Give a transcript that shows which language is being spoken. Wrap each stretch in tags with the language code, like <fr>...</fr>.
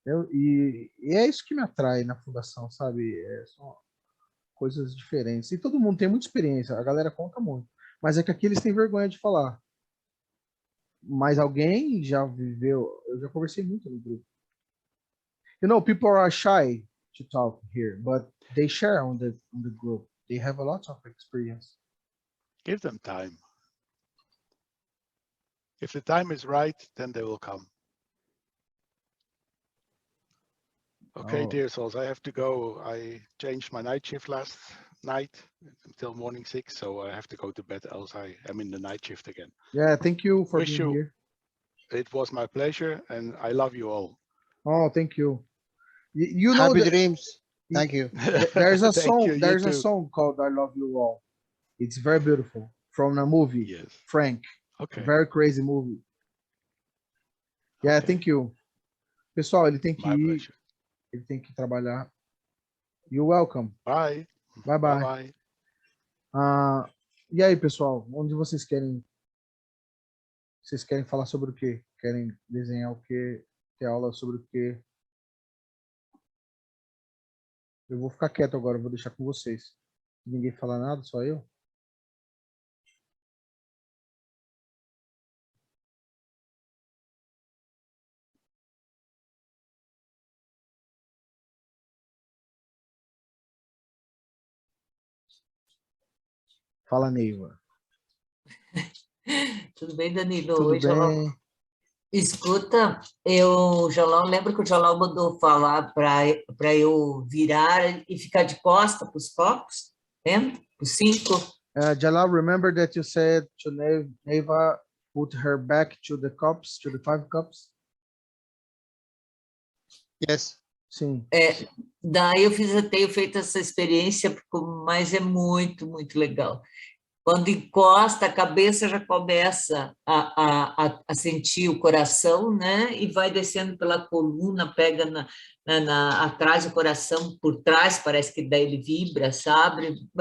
<pt>E é isso que me atrai na fundação, sabe? São coisas diferentes. E todo mundo tem muita experiência, a galera conta muito. Mas é que aqui eles têm vergonha de falar. Mas alguém já viveu, eu já conversei muito no grupo.</pt> <en>You know, people are shy to talk here, but they share on the group. They have a lot of experience. Give them time. If the time is right, then they will come. Okay, dear souls, I have to go. I changed my night shift last night until morning 6, so I have to go to bed, else I am in the night shift again. Yeah, thank you for being here. It was my pleasure, and I love you all. Oh, thank you. You know, happy dreams. Thank you. There's a song. You, there's a song called "I Love You All." It's very beautiful from a movie. Yes. Frank. Okay. Very crazy movie. Yeah, okay. Thank you.</en> <pt>Pessoal, ele tem que ir. Ele tem que trabalhar.</pt> <en>You're welcome. Bye. Bye bye. Bye.</en> <pt>E aí, pessoal, onde vocês querem? Vocês querem falar sobre o quê? Querem desenhar o quê? Ter aula sobre o quê? Eu vou ficar quieto agora, vou deixar com vocês. Ninguém fala nada, só eu? Fala, Neiva. Tudo bem, Danilo? Tudo Oi, Jalal. bem? Escuta, Jalal, lembra que o Jalal mandou falar para eu virar e ficar de costa para os copos? Lembra? Os 5.</pt> <en>Jalal, remember that you said to Neiva put her back to the cups, to the 5 cups? Yes.</en> <pt>Sim. Daí tenho feito essa experiência, mas é muito, muito legal. Quando encosta, a cabeça já começa a sentir o coração, né? E vai descendo pela coluna, pega atrás do coração, por trás, parece que daí ele vibra, sabe?</pt>